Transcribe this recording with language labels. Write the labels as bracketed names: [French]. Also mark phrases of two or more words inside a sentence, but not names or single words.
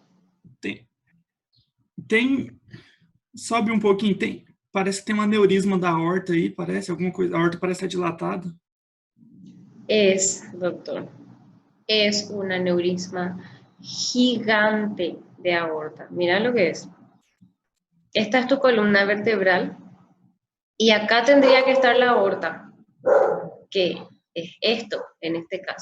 [Portuguese] Sobe um pouquinho, parece que tem um aneurisma da aorta aí, parece alguma coisa, a aorta parece estar dilatada. [Spanish] Es, doctor, es un aneurisma gigante de aorta. Mira lo que es. Esta es tu columna vertebral y acá tendría que estar la aorta, que es esto en este caso.